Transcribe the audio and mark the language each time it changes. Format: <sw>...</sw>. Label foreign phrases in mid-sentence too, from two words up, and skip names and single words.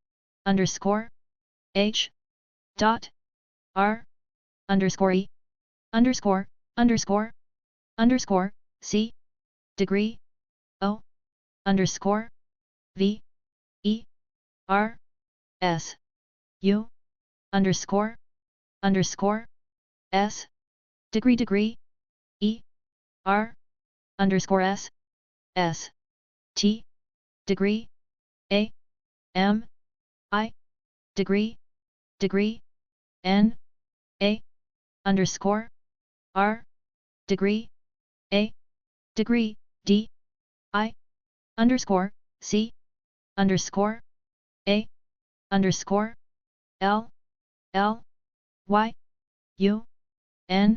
<en>H, dot, R, underscore E, underscore, C, degree, O, underscore, V, E, R, S, U, underscore, S, degree, E, R, underscore S, T, degree, A, M, I, degree, N, A, underscore, R, degree, A, degree, D, I, underscore, C, underscore, A, underscore, L, Y, U, N,</en>